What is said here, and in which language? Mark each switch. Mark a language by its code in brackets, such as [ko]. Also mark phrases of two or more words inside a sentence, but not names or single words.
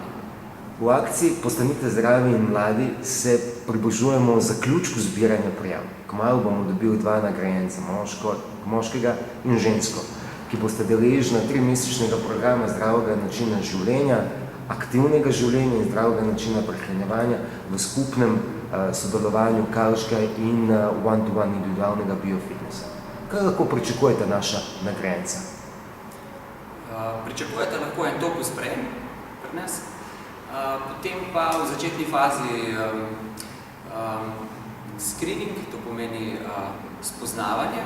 [sl] V akciji Postanite zdravi in mladi se približujemo zaključku zbiranja prijav. Kmalu bomo dobili dva nagrajenca, moškega in žensko, ki boste deležni 3-mesečnega programa zdravega načina življenja, aktivnega življenja in zdravega načina prehranjevanja v skupnem sodelovanju Kaloška in [en] one-to-one [sl] individualnega biofitnessa. Kaj lahko pričakujete naša nagrajenca? Pričakujete lahko en top sprejem pri nas, potem pa v začetni fazi screening, to pomeni spoznavanje.